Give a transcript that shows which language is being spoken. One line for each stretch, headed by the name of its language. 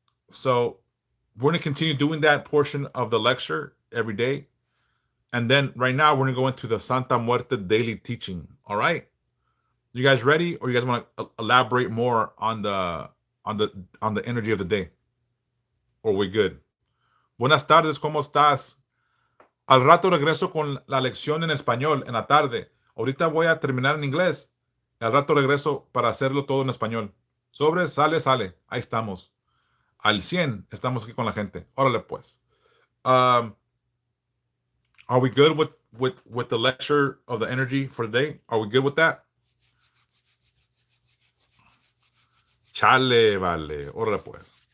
English: So we're going to continue doing that portion of the lecture every day. And then right now we're going to go into the Santa Muerte daily teaching. All right. You guys ready? Or you guys want to elaborate more on the energy of the day? Or we good?
Spanish: Buenas tardes, ¿cómo estás? Al rato regreso con la lección en español en la tarde. Ahorita voy a terminar en inglés. Al rato regreso para hacerlo todo en español. Sobre, sale, sale. Ahí estamos. Al 100 estamos aquí con la gente. Órale pues.
English: Are we good with the lecture of the energy for the day? Are we good with that?
Spanish: Chale, vale. Órale pues.